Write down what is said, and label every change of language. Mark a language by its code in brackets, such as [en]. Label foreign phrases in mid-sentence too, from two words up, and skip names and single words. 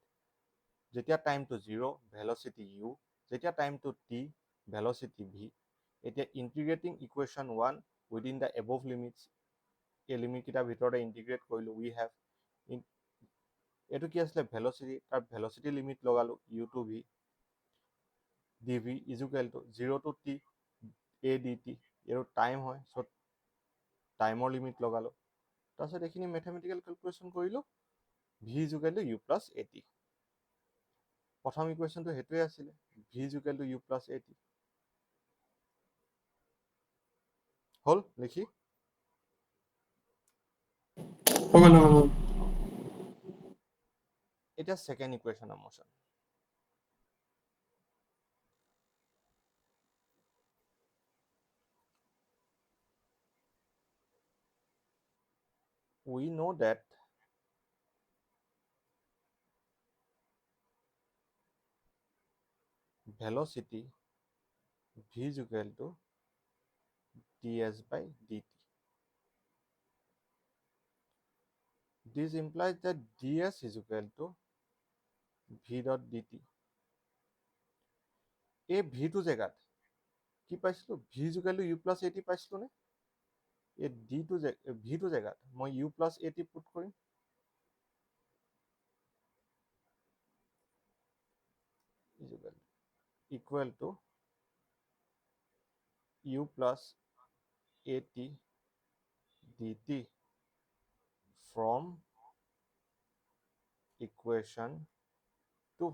[as] যেতিয়া টাইমটো 0, ভেলচিটি u, যেতিয়া টাইমটো t, ভেলচিটি v। এতিয়া [en] integrating equation 1 within the above limits, [as] এই লিমিট কেইটাৰ ভিতৰতে ইণ্টিগ্ৰেট কৰিলোঁ। [en] we have, [as] এইটো কি আছিলে? ভেলচিটি, তাৰ ভেলচিটি লিমিট লগালোঁ [en] u to v, dv is equal to 0 to t a dt, [as] এইটো টাইম হয়, চ' টাইমৰ লিমিট লগালোঁ। তাৰপিছত এইখিনি [en] mathematical calculation [as] কৰিলোঁ, [en] v is equal to u plus at [as] প্ৰথম ইকুৱেশ্যনটো সেইটোৱে আছিলে [en] v is equal to u plus at [as] হ'ল লিখি এতিয়া [en] second equation of motion we know that velocity v is equal to ds by dt. This implies that ds is equal to v dot dt. [as] এই ভিটো জেগাত কি পাইছিলো [en] v is equal to u plus at [as] পাইছিলো নে এই ভিটো জেগাত মই [en] u plus at [as] পুট কৰিম [en] is equal to u plus at dt from equation 2.